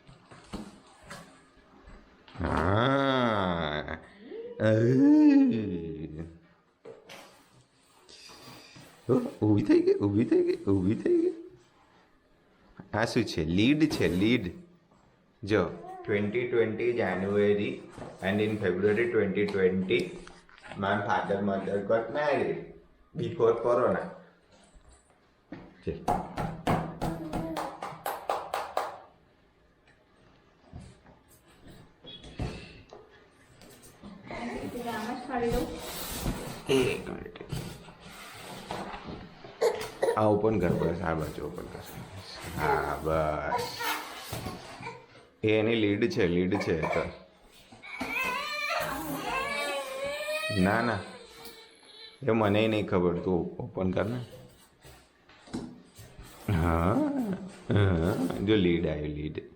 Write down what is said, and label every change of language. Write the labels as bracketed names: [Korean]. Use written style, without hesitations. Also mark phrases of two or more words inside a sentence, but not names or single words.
[Gujarati] હા ઊભી થઈ ગઈ આ શું છે લીડ જો [English] 2020 January and in February 2020 my mother got married before corona. [Gujarati] Okay. [Hindi] एक मिनट [Gujarati] આ ઓપન કર બસ આ બાજુ ઓપન કર હા બસ એની લીડ છે તો ના એ મને નહીં ખબર તું ઓપન કર ને હા જો લીડ આવી લીડ